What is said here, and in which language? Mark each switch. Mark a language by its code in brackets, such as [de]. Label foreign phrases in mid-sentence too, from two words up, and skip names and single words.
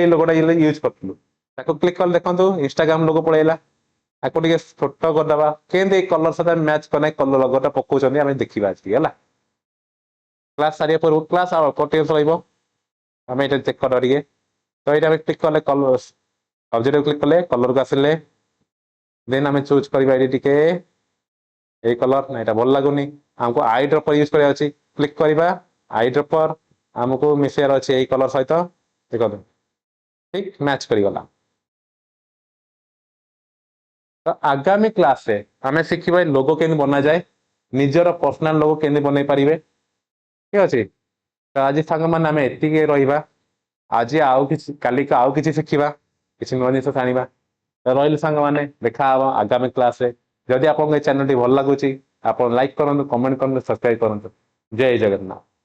[or] ଏଇ ଲୋଗୋଟା ୟୁଜ୍ କରିଥିଲୁ ତାକୁ କ୍ଲିକ୍ କଲେ ଦେଖନ୍ତୁ [en] Instagram logo [or] ପଳେଇଲା ତାକୁ ଟିକେ ଛୋଟ କରିଦେବା କେମିତି ଏଇ କଲର ସହିତ ମ୍ୟାଚ୍ କଲେ କଲର ଲୋଗୋଟା ପକଉଛନ୍ତି ଆମେ ଦେଖିବା ଆଜି ହେଲା କ୍ଲାସ ସାରିବା ପୂର୍ବରୁ କ୍ଲାସ ଆଉ ଅଳ୍ପ ଟିକେ ରହିବ ଆମେ ଏଇଟା ଚେକ୍ କରିବା ଟିକେ ତ ଏଇଟା ଆମେ କ୍ଲିକ୍ କଲେ [en] color object [or] କ୍ଲିକ୍ କଲେ କଲରକୁ ଆସିଲେ ଦେନ୍ ଆମେ ଚୁଜ୍ କରିବା ଏଠି ଟିକେ [bn] এই কলর না এটা [or] ଭଲ ଲାଗୁନି ଆମକୁ [en] eye dropper [or] ୟୁଜ କରିବାର ଅଛି କ୍ଲିକ୍ କରିବା [en] eye dropper [or] ଆମକୁ ମିଶେଇବାର ଅଛି ଏଇ କଲର ସହିତ ଦେଖନ୍ତୁ ଠିକ ମ୍ୟାଚ୍ କରିଗଲା ତ ଆଗାମୀ କ୍ଲାସରେ ଆମେ ଶିଖିବା ଲୋଗୋ କେମିତି ବନାଯାଏ ନିଜର [en] personal logo [or] କେମିତି ବନେଇ ପାରିବେ ଠିକ ଅଛି ତ ଆଜି ସାଙ୍ଗମାନେ ଆମେ ଏତିକି ରହିବା ଆଜି ଆଉ କିଛି କାଲିକା ଆଉ କିଛି ଶିଖିବା କିଛି ନୂଆ ଜିନିଷ ଜାଣିବା ରହିଲୁ ସାଙ୍ଗମାନେ ଦେଖା ହବ ଆଗାମୀ କ୍ଲାସରେ ଯଦି ଆପଣଙ୍କ ଏ ଚ୍ୟାନେଲଟି ଭଲ ଲାଗୁଛି ଆପଣ ଲାଇକ୍ କରନ୍ତୁ କମେଣ୍ଟ କରନ୍ତୁ ସବସ୍କ୍ରାଇବ କରନ୍ତୁ ଜୟ ଜଗନ୍ନାଥ